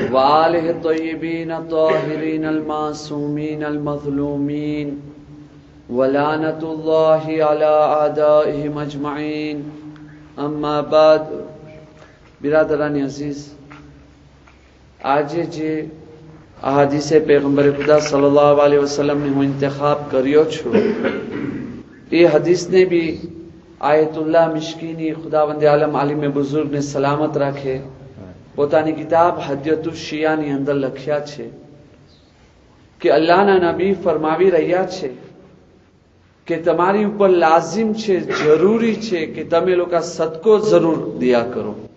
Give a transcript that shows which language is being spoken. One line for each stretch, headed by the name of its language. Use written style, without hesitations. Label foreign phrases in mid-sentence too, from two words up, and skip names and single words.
Arabic: وآله الطيبين الطاهرين المعصومين المظلومين ولعنة الله على أعدائهم أجمعين. اما بعد.
Urdu: برادران عزیز، آج
Gujarati: જે
Urdu: احادیثِ پیغمبرِ خدا
Arabic: صلى الله عليه وسلم
Gujarati: ને હું ઇંતખાબ કર્યો છું, એ હદીસને બી આયતુલ્લાહ મિશ્કીની
Urdu: خداوندِ عالم
Gujarati: આલિમ બુઝુર્ગ ને સલામત રાખે પોતાની કિતાબ હદ્યતુ શિયાની અંદર લખ્યા છે કે અલ્લાહના નબી ફરમાવી રહ્યા છે કે તમારી ઉપર લાઝિમ છે, જરૂરી છે કે તમે લોકો સદકો જરૂર દિયા કરો.